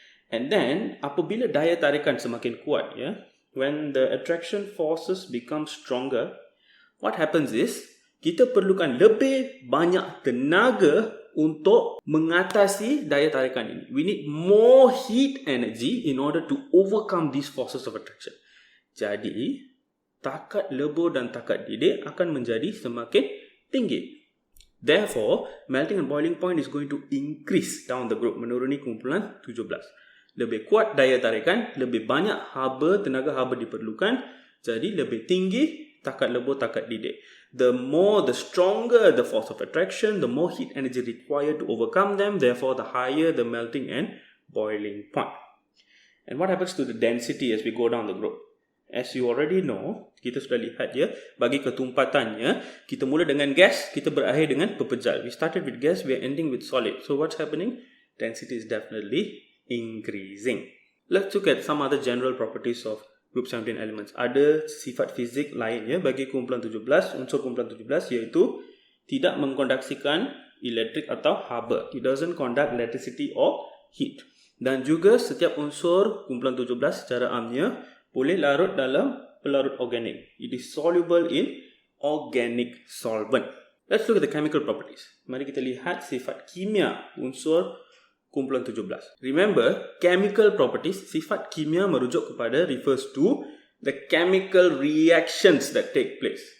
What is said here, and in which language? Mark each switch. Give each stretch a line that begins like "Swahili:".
Malay: And then, apabila daya tarikan semakin kuat,
English: when the attraction forces become stronger, what happens is,
Malay: kita perlukan lebih banyak tenaga untuk mengatasi daya tarikan ini.
English: We need more heat energy in order to overcome these forces of attraction.
Malay: Jadi, takat lebur dan takat didik akan menjadi semakin tinggi.
English: Therefore, melting and boiling point is going to increase down the group,
Malay: menuruni kumpulan 17. Lebih kuat daya tarikan, lebih banyak tenaga haba diperlukan, jadi lebih tinggi takat lebur, takat didik.
English: The stronger the force of attraction, the more heat energy required to overcome them, therefore the higher the melting and boiling point. And what happens to the density as we go down the group? As you already know,
Malay: kita sudah lihat bagi ketumpatannya, kita mula dengan gas, kita berakhir dengan pepejal.
English: We started with gas, we are ending with solid. So what's happening? Density is definitely increasing. Let's look at some other general properties of group 17 elements.
Malay: Ada sifat fizik lainnya bagi kumpulan 17, unsur kumpulan 17, iaitu tidak mengkondaksikan elektrik atau haba.
English: It doesn't conduct electricity or heat.
Malay: Dan juga setiap unsur kumpulan 17 secara amnya boleh larut dalam pelarut organik.
English: It is soluble in organic solvent. Let's look at the chemical properties.
Malay: Mari kita lihat sifat kimia unsur kumpulan 17.
English: Remember, chemical properties,
Malay: sifat kimia merujuk kepada
English: refers to the chemical reactions that take place.